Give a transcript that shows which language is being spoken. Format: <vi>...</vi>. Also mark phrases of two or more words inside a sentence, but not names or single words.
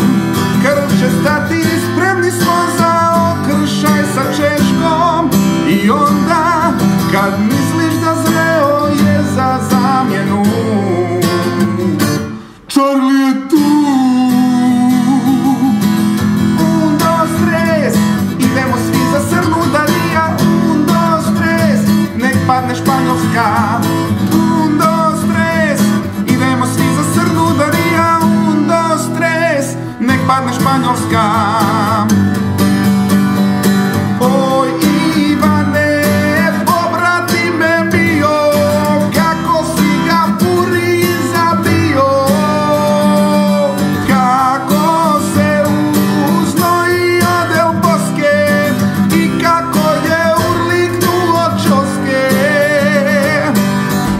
<hr>Krv će stati, spremni smo za okršaj sa Češkom. I onda, kad misliš da zreo je za zamjenu, Charlie je tu.</hr> <es>Un, dos, tres,</es> <hr>idemo svi za Srnudarija.</hr> <es>Un, dos, tres,</es> <hr>nek padne Španjolska.</hr> <es>Un, dos, tres,</es> <hr>idemo svi za Srnudarija.</hr> <es>Un, dos, tres,</es> <hr>nek padne Španjolska. Oj, Ivane, pobrati me bio, kako si ga puri zabio. Kako se uznojio del Boske i kako je urliknuo Čoske.</hr>